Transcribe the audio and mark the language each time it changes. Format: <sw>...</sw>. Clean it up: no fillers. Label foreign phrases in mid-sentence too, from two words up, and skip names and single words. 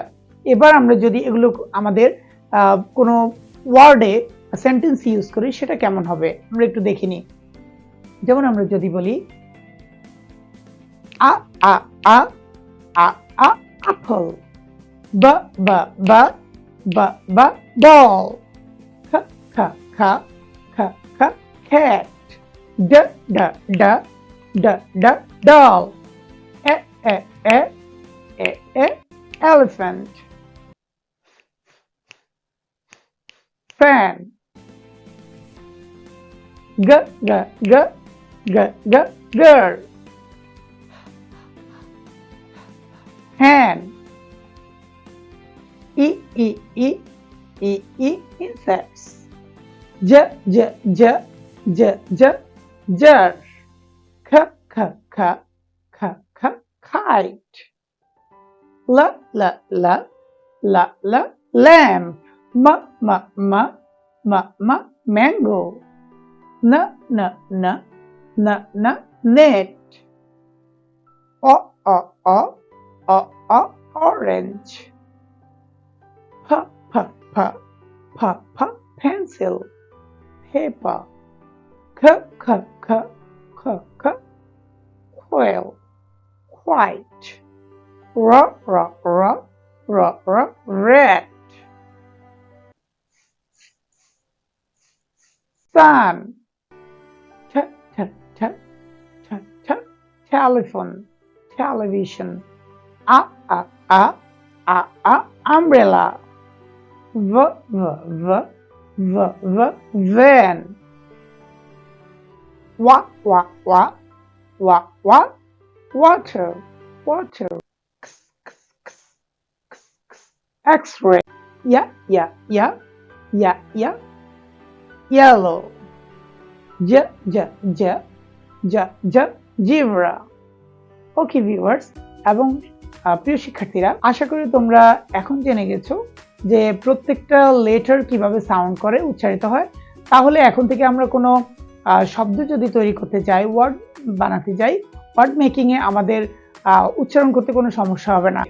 <bn>এবার আমরা যদি এগুলো আমাদের কোনো ওয়ার্ডে</bn> <en>sentence use</en> <bn>করি সেটা কেমন হবে আমরা একটু দেখে নিই।</bn> <en>যেমন আমরা যদি বলি a a a a a apple, ba ba ba ba ba ball, kha kha kha kha kha cat, da da da da da doll, e e e e e elephant, fan, g g g g g girl, hand, e e e e e insects, j j j j j jar, k k k k k kite, l l l l l lamp, m m m m m mango, n n n n n net, o o o o o orange, p p p p p pencil, paper, k k k k k quail, white, r r r r r red, sun, t t t t t telephone, television, a a a a a umbrella, v v v v v van, wa wa wa wa wa water, water, x X-ray. Yeah. Yellow. Zebra. okay viewers</en> <bn>এবং প্রিয় শিক্ষার্থীরা, আশা করি তোমরা এখন জেনে গেছো যে প্রত্যেকটা লেটার কিভাবে সাউন্ড করে, উচ্চারিত হয়। তাহলে এখন থেকে আমরা কোনো শব্দ যদি তৈরি করতে চাই, ওয়ার্ড বানাতে যাই,</bn> <en>word making</en> <bn>এ আমাদের উচ্চারণ করতে কোনো সমস্যা হবে না।</bn>